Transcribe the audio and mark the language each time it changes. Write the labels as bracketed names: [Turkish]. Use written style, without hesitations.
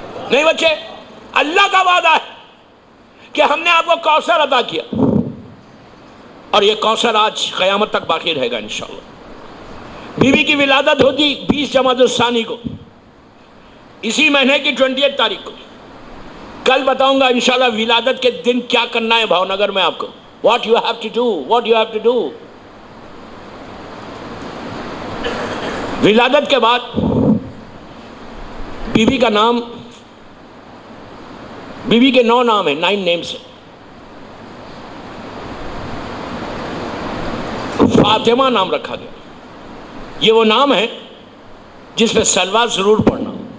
[Urdu] نہیں بچے, اللہ کا وعدہ ہے کہ ہم نے آپ کو کوثر عطا کیا, اور یہ کوثر آج قیامت تک باقی رہے گا انشاءاللہ. بیوی کی ولادت ہوتی 20 جمادی الثانی کو, اسی مہینے کی 28 تاریخ کو. کل بتاؤں گا انشاءاللہ ولادت کے دن کیا کرنا ہے بھاونگر میں آپ کو. [English] What you have to do, what you have to do. [Urdu] ولادت کے بعد بیوی کا نام, بیوی کے 9 نام ہیں, 9 نیمز ہیں. فاطمہ نام رکھا گیا. یہ وہ نام ہے جس پہ صلوات ضرور پڑھنا.